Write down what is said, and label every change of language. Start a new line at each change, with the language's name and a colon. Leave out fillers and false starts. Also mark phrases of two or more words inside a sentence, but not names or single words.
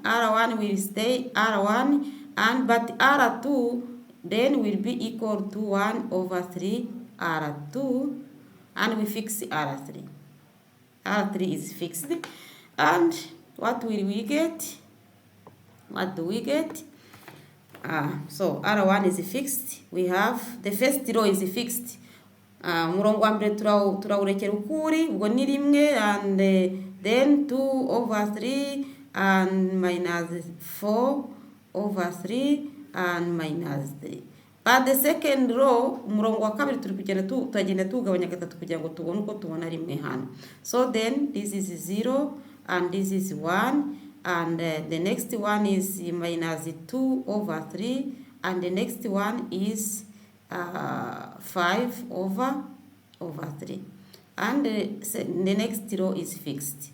English: R1 will stay R1, but R2 then will be equal to 1 over 3 R2, and we fix the R3. R3 is fixed. And what will we get? What do we get? So R1 is fixed. We have the first row is fixed.
Kinyarwanda: Murongo wa mbere turawurekera ukuri, ubwo ni rimwe,
English: and then 2 over 3 and minus 4 over 3 and minus 3. But the second row,
Kinyarwanda: umurongo wa kabiri turagenda tugabanya gatatu kugira ngo tubone uko tubona rimwe hano.
English: So then this is 0 and this is 1, and the next one is minus 2 over 3, and the next one is 5 over 3, and the next row is fixed.